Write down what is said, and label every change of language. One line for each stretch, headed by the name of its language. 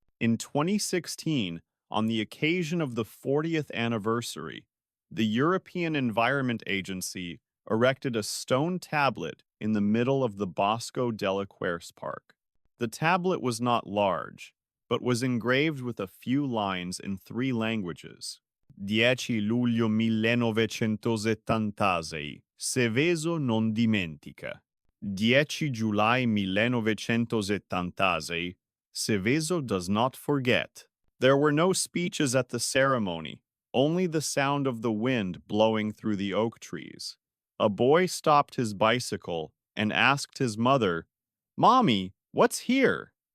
English: In 2016, on the occasion of the 40th anniversary, the European Environment Agency erected a stone tablet in the middle of the Bosco della Querce Park. The tablet was not large, but was engraved with a few lines in three languages.
Italian: 10 luglio 1976, Seveso non dimentica.
English: 10 July 1976, Seveso does not forget. There were no speeches at the ceremony, only the sound of the wind blowing through the oak trees. A boy stopped his bicycle and asked his mother, "Mommy, what's here?"